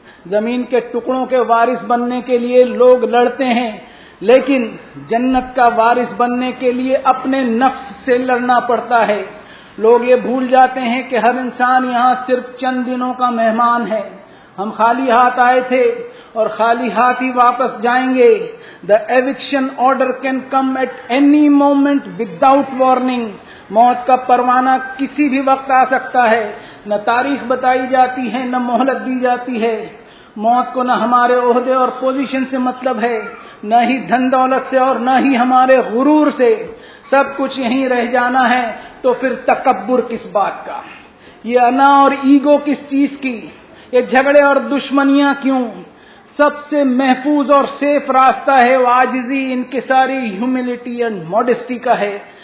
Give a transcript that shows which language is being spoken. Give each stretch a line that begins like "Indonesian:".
Urdu: زمین کے ٹکڑوں کے وارث بننے کے لیے لوگ لڑتے ہیں، لیکن جنت کا وارث بننے کے لیے اپنے نفس سے لڑنا پڑتا ہے. لوگ یہ بھول جاتے ہیں کہ ہر انسان یہاں صرف چند دنوں کا مہمان ہے. ہم خالی ہاتھ آئے تھے اور خالی ہاتھ ہی واپس جائیں گے.
English: The eviction order can come at any moment without warning.
Urdu: موت کا پروانہ کسی بھی وقت آ سکتا ہے. نہ تاریخ بتائی جاتی ہے، نہ مہلت دی جاتی ہے. موت کو نہ ہمارے عہدے اور پوزیشن سے مطلب ہے، نہ ہی دھن دولت سے اور نہ ہی ہمارے غرور سے. سب کچھ یہیں رہ جانا ہے، تو پھر تکبر کس بات کا؟ یہ انا اور ایگو کس چیز کی؟ یہ جھگڑے اور دشمنیاں کیوں؟ سب سے محفوظ اور سیف راستہ ہے وہ عاجزی، انکساری، ہیوملٹی اینڈ موڈسٹی کا ہے.